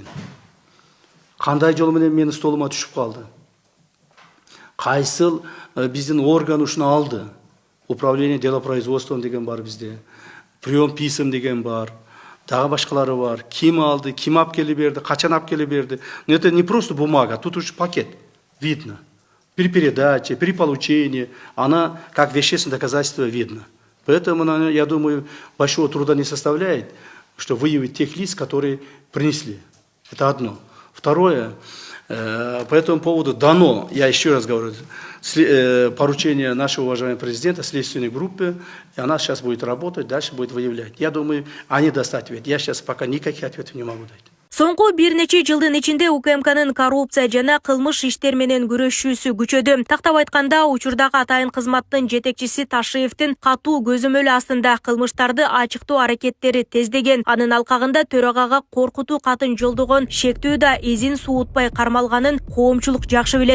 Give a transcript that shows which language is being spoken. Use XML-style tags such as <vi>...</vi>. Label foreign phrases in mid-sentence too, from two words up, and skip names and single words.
<ky>Кандай жол менен менин столума түшүп калды? Кайсыл биздин орган ушуну алды?</ky> <ru>Управление делопроизводством</ru> <ky>деген бар бизде.</ky> <ru>Прием писем</ru> <ky>деген бар. Дагы башкалары бар. Ким алды, ким алып келип берди, качан алып келип берди?</ky> <ru>Но это не просто бумага, тут уж пакет. Видно. При передаче, при получении, она как вещественное доказательство видно. Поэтому, я думаю, большого труда не составляет, что выявить тех лиц, которые принесли. Это одно. Второе, по этому поводу дано, я еще раз говорю, поручение нашего уважаемого президента следственной группе, и она сейчас будет работать, дальше будет выявлять. Я думаю, они даст ответ. Я сейчас пока никаких ответов не могу дать.</ru> <ky>Соңку бир нече жылдын ичинде УКМКнын коррупция жана кылмыш иштер менен күрөшүүсү күчөдү. Тактап айтканда, учурдагы атайын кызматтын жетекчиси Ташиевдин катуу көзөмөлү астында кылмыштарды ачыктоо аракеттери тездеген. Анын алкагында төрагага коркутуу катын жолдогон шектүү да изин суутпай кармалганын коомчулук жакшы билет.</ky>